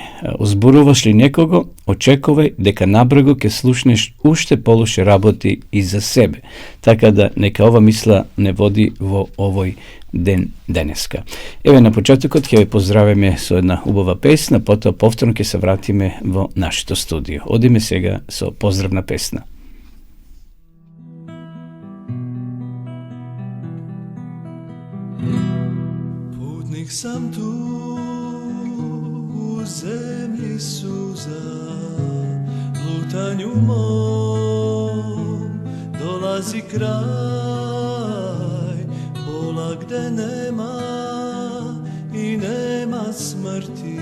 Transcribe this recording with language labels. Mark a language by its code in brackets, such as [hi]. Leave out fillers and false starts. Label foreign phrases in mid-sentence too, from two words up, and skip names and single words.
[mk] Озборуваш ли некого, очекувај дека набргу ќе слушнеш уште полоши работи и за себе. Така да нека ова мисла не води во овој ден денеска. Еве на почетокот ќе ве поздравиме со една убава песна, потоа повторно ќе се вратиме во нашето студио. Одиме сега со поздравна песна. [sr] Putnik sam tu u zemlji suza, lutanju mom dolazi kraj, bola gde nema i nema smrti.